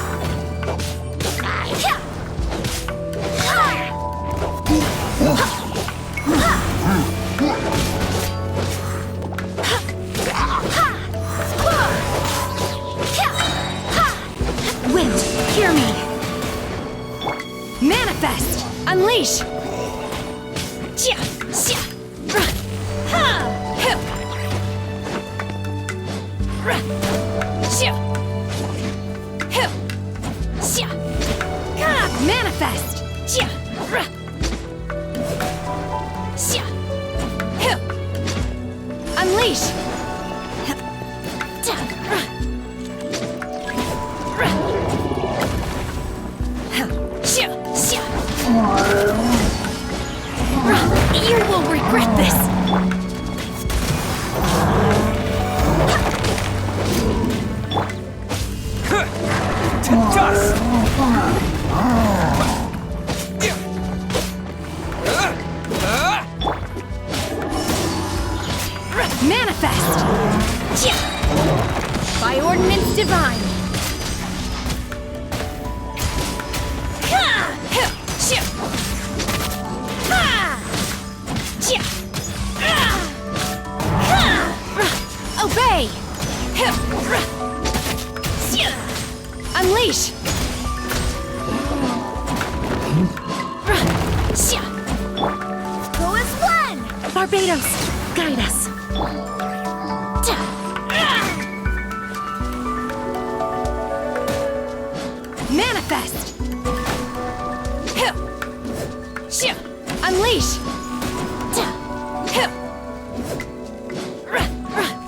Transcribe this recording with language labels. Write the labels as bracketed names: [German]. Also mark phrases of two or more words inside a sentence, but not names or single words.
[English] Wind, hear me! Manifest! Unleash! Jia, xia, ra, ha, hu, ra, xia, hu, xia, ka. Manifest! Jia, ra, xia, hu. Unleash! Ta, ra, ra, ha, xia, xia. You will regret this! To dust! Manifest! Jia. By ordinance divine! Ha! Hu! Shoo! Ha! Jia! Ah! Ha! Ra! Obey! Hu! Ra! Xia! Unleash! Ra! Xia! Go as one! Barbados, guide us. Ta! Ah! Manifest! Hu! Shoo! Unleash! Ta! Hu! Ra! Ra!